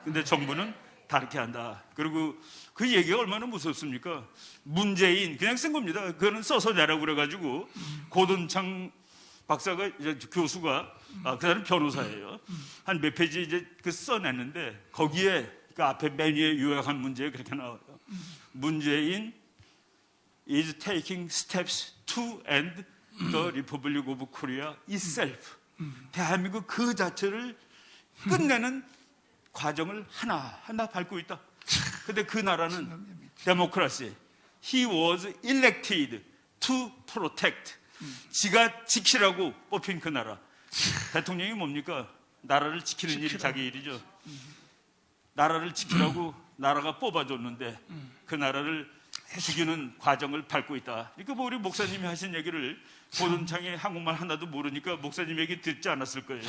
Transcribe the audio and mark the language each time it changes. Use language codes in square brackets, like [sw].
[ko] 근데 정부는 다르게 한다. 그리고 그 얘기가 얼마나 무섭습니까? 문재인 그냥 쓴 겁니다. 그거는 써서 내라고 그래가지고 고든창 박사가 이제 교수가 그 사람 변호사예요. 한 몇 페이지 이제 그 써냈는데 거기에 그 앞에 맨 위에 요약한 문제가 그렇게 나와요. [en] 문재인 is taking steps to end the Republic of Korea itself. [ko] 대한민국 그 자체를 끝내는 과정을 하나하나 밟고 있다. 근데 그 나라는 데모크라시. [en] He was elected to protect. [ko] 지가 지키라고 뽑힌 그 나라. 대통령이 뭡니까? 나라를 지키는 일이 자기 일이죠. 나라를 지키라고 나라가 뽑아줬는데 그 나라를 죽이는 과정을 밟고 있다. 그러니까 뭐 우리 목사님이 하신 얘기를 보돈창에 한국말 하나도 모르니까 목사님 얘기 듣지 않았을 거예요.